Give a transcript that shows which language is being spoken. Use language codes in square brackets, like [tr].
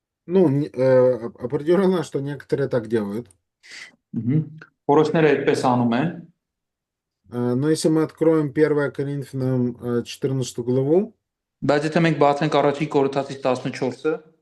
[ru] Ну, определенно, что некоторые так делают. [hy] Որոշները այդպես անում են, [ru] Но если мы откроем 1 Коринфянам 14 главу, [hy] բայց եթե մենք բացենք առաջի Կորինթացիս 14-ը,